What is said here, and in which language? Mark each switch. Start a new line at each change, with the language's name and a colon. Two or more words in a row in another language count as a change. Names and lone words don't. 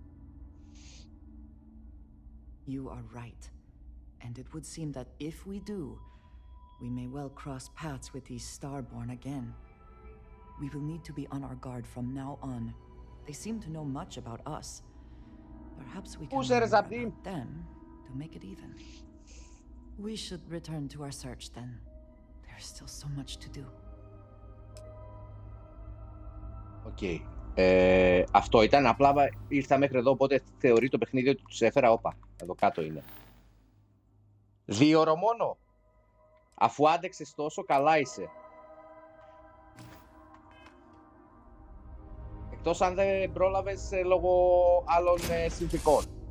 English: You are right, and it would seem that if we do, we may well cross paths with these Starborn again. We will need to be on our guard from now on. They seem to know much about us. Perhaps we can learn about them to make it even. We should return to our search then. There is still so much to do. Okay.
Greek: Αυτό ήταν, απλά ήρθα μέχρι εδώ, οπότε θεωρεί το παιχνίδι ότι τους έφερα. Όπα, εδώ κάτω είναι. 2 ώρο μόνο. Αφού άντεξες τόσο, καλά είσαι. Εκτός αν δεν πρόλαβες λόγω άλλων συνθηκών.